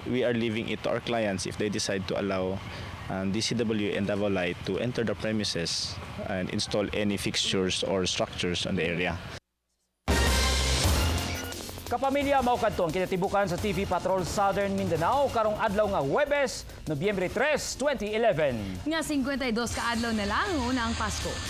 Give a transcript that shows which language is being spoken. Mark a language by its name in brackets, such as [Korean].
[English] We are leaving it to our clients if they decide to allow DCW and Davao Light to enter the premises and install any fixtures or structures on the area. [Cebuano] Kapamilya, mao kadto ang kinatibukan sa TV Patrol Southern Mindanao karong adlaw nga Huwebes, Nobyembre 3, 2011. Nga 52 ka adlaw na lang una ang Pasko.